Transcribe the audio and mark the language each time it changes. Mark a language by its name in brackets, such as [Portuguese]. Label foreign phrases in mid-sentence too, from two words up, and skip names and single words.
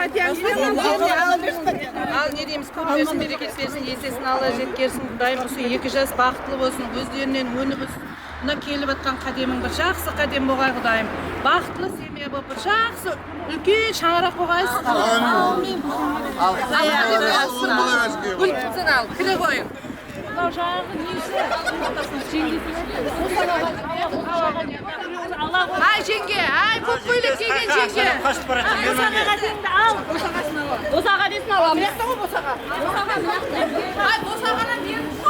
[Kazakh] Ал не дейміз, көп берсін, берекет берсін, есесін Алла жеткерсін, құдайым осы 2 жас бақытлы болсын, өздерінен өніп өсін. Мына келіп атқан қадемің бір жақсы қадем болғай құдайым. Бақытлы семья болып бір жақсы үлкен шаңырақ болғайсыз. Ал, кіре қойың. [Uzbek] Ay jenge, ay ko'p ko'ylak kiygan jenge. Qochib borasan, Bo'sag'asingni al, bo'sag'asini al. Bo'sag'asini al. Yo'qda bo'sag'a. Ay bo'sag'ani berib-ku.